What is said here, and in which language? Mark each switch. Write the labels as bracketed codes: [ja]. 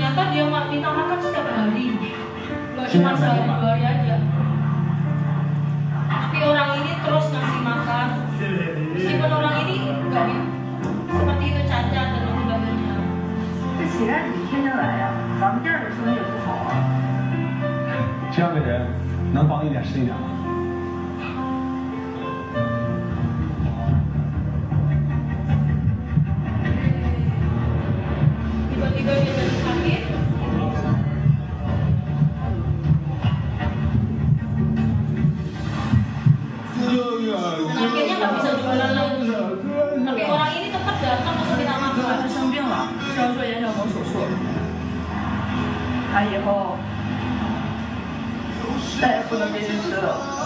[id] Dia minta makan setiap hari, gak cuma sehari dua hari aja. Tapi orang ini terus ngasih makan, meskipun orang ini gak seperti itu, cacat dan sebagainya. [zh] 这显然你天天来呀，咱们店里生意也不好啊。这样的人能帮一点是一点吗？ [id] Tiba-tiba dia jadi sakit. Dan akhirnya nggak bisa jualan lagi. Tapi orang ini tetap datang untuk minta makan. [zh] 他生病了，需要做眼角膜手术。他以后再也不能给你吃了。